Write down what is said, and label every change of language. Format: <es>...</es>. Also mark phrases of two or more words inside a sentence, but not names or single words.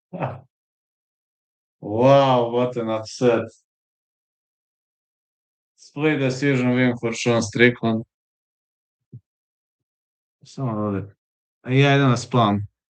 <en>Wow, what an upset. Split decision win for Sean Strickland.</en> <sr>Samo ovdje. A ja idem na spam.</sr>